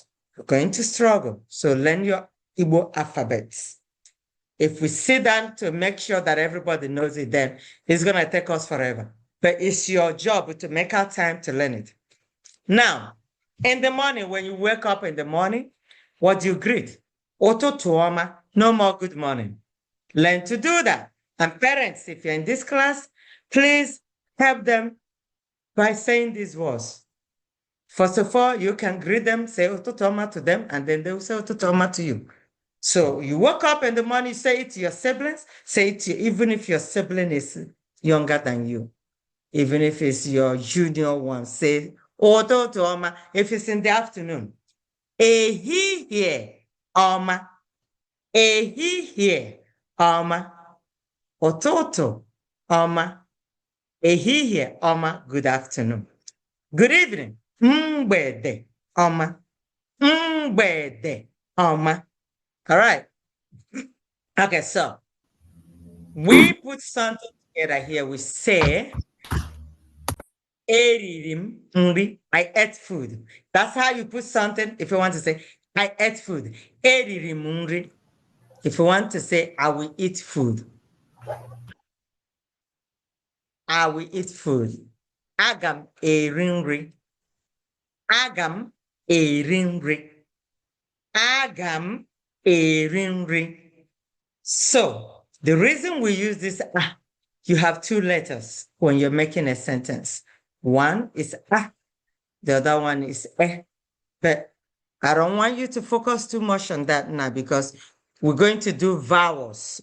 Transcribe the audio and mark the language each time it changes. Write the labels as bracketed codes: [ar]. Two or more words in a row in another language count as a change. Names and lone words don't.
[en] You're going to struggle. So learn your Igbo alphabets. If we sit down to make sure that everybody knows it, then it's going to take us forever. But it's your job to make our time to learn it. Now, in the morning, when you wake up in the morning, what do you greet? [ig] Ụtụtụ ọma, [en] no more good morning. Learn to do that. And parents, if you're in this class, please help them by saying these words. First of all, you can greet them, say [ig] ụtụtụ ọma [en] to them, and then they will say [ig] ụtụtụ ọma [en] to you. So you wake up in the morning, say it to your siblings, say it to you, even if your sibling is younger than you, even if it's your junior one, say [ig] Ụtụtụ ọma, [en] if it's in the afternoon. [ig] Ehihie ọma. Ehihie ọma. Ụtụtụ ọma. Ehihie ọma, [en] good afternoon. Good evening. [ig] Mgbede ọma. Mgbede ọma. [en] All right. Okay, so we put something together here. We say, [ig] eririm nri. [en] I ate food. That's how you put something if you want to say, I ate food. [ig] Eririm nri. [en] If you want to say, I will eat food. I will eat food. [ig] Agam eri nri. Agam eri nri. Agam eri nri. [en] So, the reason we use this, you have two letters when you're making a sentence. One is the other one is But I don't want you to focus too much on that now because we're going to do vowels.